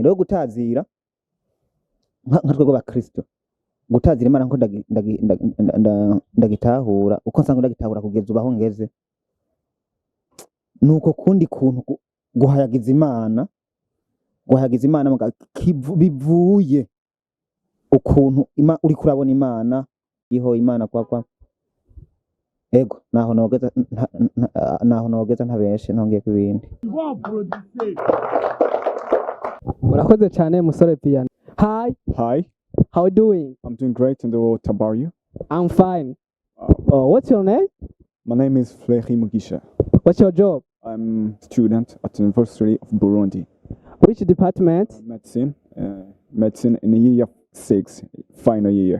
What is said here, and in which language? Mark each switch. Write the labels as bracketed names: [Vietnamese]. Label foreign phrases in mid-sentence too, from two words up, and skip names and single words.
[Rundi] Rero gutazira nka twego ba Kristo, gutazira Imana nko ndagitahura uko nsanga ndagitahura kugeza ubaho ngeze, nuko kundi kuntu guhayagiza Imana bivuye ukuntu uri kurabona Imana iho Imana kwa ego naho nogeza ntabeshe ntongeye kubindi. Urakoze cyane musore Piano. [English] Hi, how you doing? I'm doing great, and what about you? I'm fine. What's your name? My name is Fleury Mugisha. What's your job? I'm a student at the University of Burundi. Which department? Medicine in year 6, final year.